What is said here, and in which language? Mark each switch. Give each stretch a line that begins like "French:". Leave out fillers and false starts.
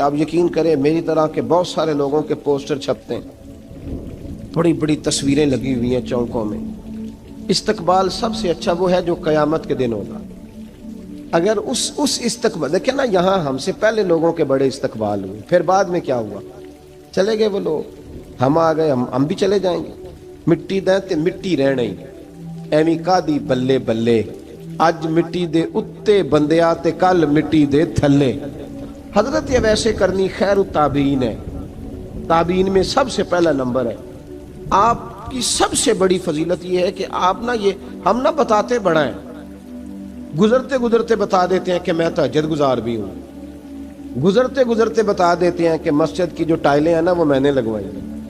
Urdu: آپ یقین کریں میری طرح کے بہت سارے لوگوں کے پوسٹر چھپتے ہیں, بڑی بڑی تصویریں لگی ہوئی ہیں چوکوں میں. استقبال سب سے اچھا وہ ہے جو قیامت کے دن ہوگا. اگر اس استقبال دیکھیں نا, یہاں ہم سے پہلے لوگوں کے بڑے استقبال ہوئے, پھر بعد میں کیا ہوا, چلے گئے وہ لوگ, ہم آ گئے, ہم بھی چلے جائیں گے.
Punjabi: مٹی دیں تے مٹی رہنے ایویں کا دی بلے بلے, اج مٹی دے اتے بندیا تے کل مٹی دے تھلے.
Urdu: حضرت اویس کرنی خیر التابعین ہے, تابعین میں سب سے پہلا نمبر ہے. آپ کی سب سے بڑی فضیلت یہ ہے کہ آپ نا, یہ ہم نہ بتاتے بڑا ہیں, گزرتے گزرتے بتا دیتے ہیں کہ میں تہجد گزار بھی ہوں, گزرتے گزرتے بتا دیتے ہیں کہ مسجد کی جو ٹائلیں ہیں نا وہ میں نے لگوائی ہیں.